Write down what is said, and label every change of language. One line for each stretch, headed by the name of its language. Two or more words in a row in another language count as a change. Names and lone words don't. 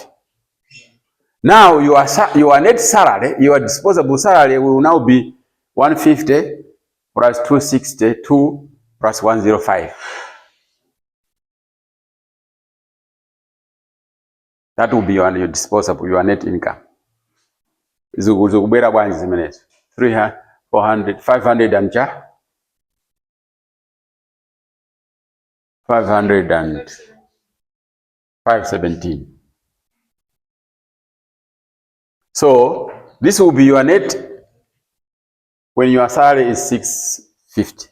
English: Now your net salary, your disposable salary will now be 150 plus 262 plus 105. That will be your disposable, your net income.
Nyanja: Zukubera bwanji zimenezo 300, 400, 500 and 500 and 517.
English: So this will be your net when your salary is 650.